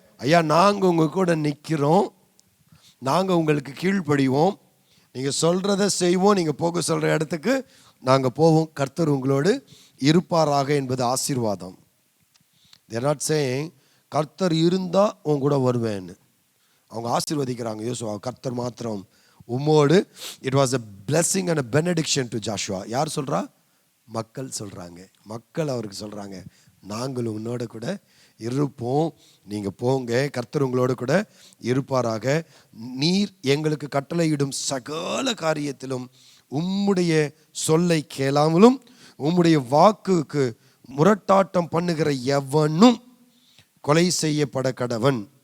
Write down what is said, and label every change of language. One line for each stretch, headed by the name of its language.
Tamil: ஐயா, நாங்கள் உங்கள் கூட நிற்கிறோம், நாங்கள் உங்களுக்கு கீழ்ப்படிவோம், நீங்கள் சொல்கிறத செய்வோம், நீங்கள் போக சொல்கிற இடத்துக்கு நாங்கள் போவோம், கர்த்தர் உங்களோடு இருப்பாராக என்பது ஆசீர்வாதம்.
English: They're not saying
Tamil: கர்த்தர் இருந்தால் உன் கூட வருவேன்னு. அவங்க ஆசீர்வதிக்கிறாங்க யோசுவா, கர்த்தர் மாத்திரம் உம்மோடு.
English: It was a blessing and a benediction to Joshua.
Tamil: யார் சொல்கிறா? மக்கள் சொல்கிறாங்க. மக்கள் அவருக்கு சொல்கிறாங்க, நாங்களும் உன்னோட கூட இருப்போம், நீங்கள் போங்க, கர்த்தர் உங்களோடு கூட இருப்பாராக. நீர் எங்களுக்கு கட்டளையிடும் சகல காரியத்திலும் உம்முடைய சொல்லை கேளாமலும் உம்முடைய வாக்குக்கு முரட்டாட்டம் பண்ணுகிற எவனும் கொலை செய்யப்பட கடவன்.